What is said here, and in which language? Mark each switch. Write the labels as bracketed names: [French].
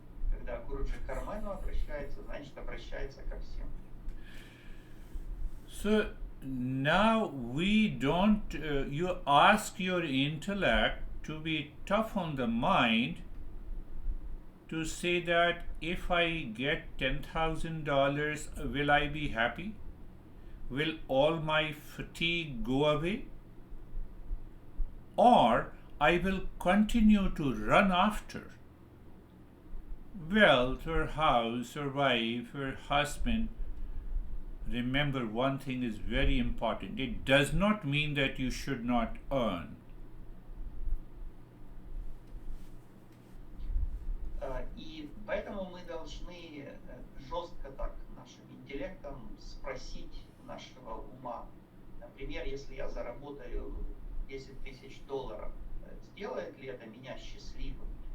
[Russian] Когда Гуруджи к Карману обращается, значит обращается ко всем. [English] So now we don't, you ask your intellect to be tough on the mind to say that if I get $10,000, will I be happy? Will all my fatigue go away? Or I will continue to run after wealth or house or wife or husband. Remember, one thing is very important. It does not mean that you should not earn. [Russian] И поэтому мы должны жестко так нашим интеллектом спросить нашего ума. Например, если я заработаю $10,000, сделает ли это меня счастливым?